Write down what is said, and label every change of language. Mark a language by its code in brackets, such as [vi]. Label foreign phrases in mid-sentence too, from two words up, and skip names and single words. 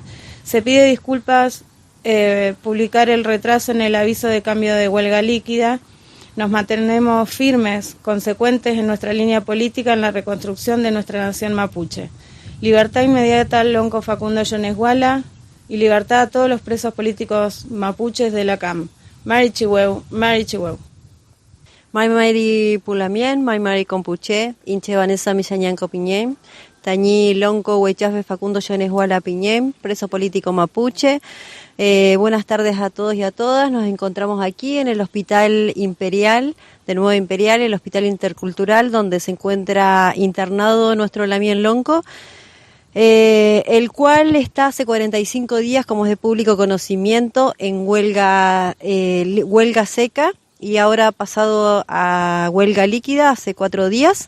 [es] Se pide disculpas publicar el retraso en el aviso de cambio de huelga líquida. Nos mantenemos firmes, consecuentes en nuestra línea política en la reconstrucción de nuestra nación mapuche. Libertad inmediata al Lonco Facundo Yoneshuala y libertad a todos los presos políticos mapuches de la CAM. [arn] Mari Chihueu, Mari Chihueu. Mari Pulamien, Mari Compuche, Inche Vanessa Millañanco Piñén, Tañí Lonco Huaychafe Facundo Yoneshuala Piñén, [es] preso político mapuche. Buenas tardes a todos y a todas. Nos encontramos aquí en el Hospital Imperial, de Nueva Imperial, el Hospital Intercultural, donde se encuentra internado nuestro Lamien Lonco, el cual está hace 45 días, como es de público conocimiento, en huelga seca, y ahora ha pasado a huelga líquida hace 4 días.